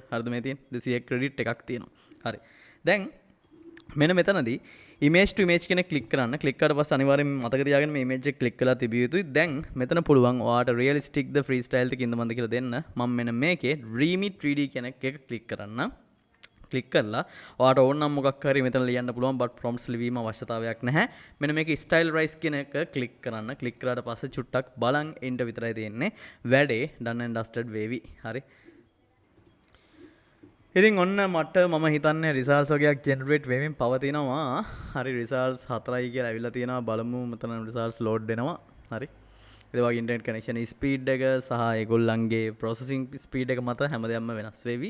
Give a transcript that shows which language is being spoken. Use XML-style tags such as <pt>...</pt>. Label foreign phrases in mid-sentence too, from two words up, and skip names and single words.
<si>හරිද මේ තියෙන 200ක ක්‍රෙඩිට් එකක් තියෙනවා. හරි. දැන් මෙන්න මෙතනදී</si> <en>image to image</en> <si>කියන ක්ලික් කරන්න. ක්ලික් කරලා පස්සේ අනිවාර්යෙන් මතක තියාගන්න මේ image එක ක්ලික් කරලා තිබිය යුතුයි. දැන් මෙතන පුළුවන් ඔයාට realistic ද freestyle ද කින්ද මන්ද කියලා දෙන්න. මම මෙන්න මේකේ dreamy 3D කියන එක ක්ලික් කරන්න. ක්ලික් කරලා ඔයාට ඕන නම් මොකක් හරි මෙතන ලියන්න පුළුවන්</si> <en>but prompts</en> <si>ලිවීම අවශ්‍යතාවයක් නැහැ. මෙන්න මේක style rise කියන එක ක්ලික් කරන්න. ක්ලික් කරාට පස්සේ චුට්ටක් බලන් එන්න විතරයි තියෙන්නේ. වැඩේ</si> <en>done and dusted</en> <si>වේවි. හරි. ඉතින් ඔන්න මට මම හිතන්නේ රිසල්ට්ස් වගේක් ජෙනරේට් වෙමින් පවතිනවා. හරි රිසල්ට්ස් 4යි කියලා ඇවිල්ලා තියෙනවා. බලමු මෙතන රිසල්ට්ස් ලෝඩ් වෙනවා. හරි. ඒ වගේ ඉන්ටර්නෙට් කනෙක්ෂන් ස්පීඩ් එක සහ ඒගොල්ලන්ගේ ප්‍රොසෙසින් ස්පීඩ් එක මත හැමදේම වෙනස් වෙවි.</si>